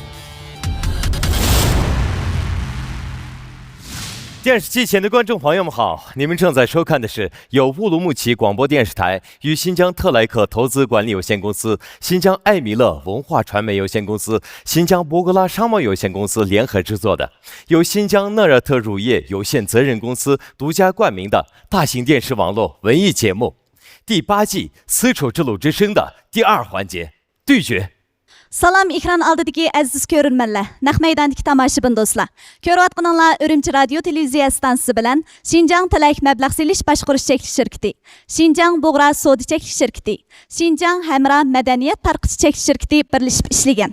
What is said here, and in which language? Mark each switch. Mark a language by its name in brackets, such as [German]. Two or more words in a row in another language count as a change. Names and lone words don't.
[Chinese] 电视机前的观众朋友们好，你们正在收看的是由乌鲁木齐广播电视台与新疆特莱克投资管理有限公司、新疆艾米勒文化传媒有限公司、新疆博格拉商贸有限公司联合制作的，由新疆纳热特乳业有限责任公司独家冠名的大型电视网络文艺节目第8季丝绸之路之声的第2环节对决。 [Uyghur] Salam ekran oldidagi aziz ko'rurmanlar, naq maydondagi tomoshabin do'stlar. Ko'rayotganinglar Urumchi radio televiziya stansiyasi bilan Xinjiang Tilak mablag' selish boshqarish chekli shirkati, Xinjiang Bug'ra savdo chekli shirkati, Xinjiang Hamra madaniyat tarqitish chekli shirkati birlashib ishlagan.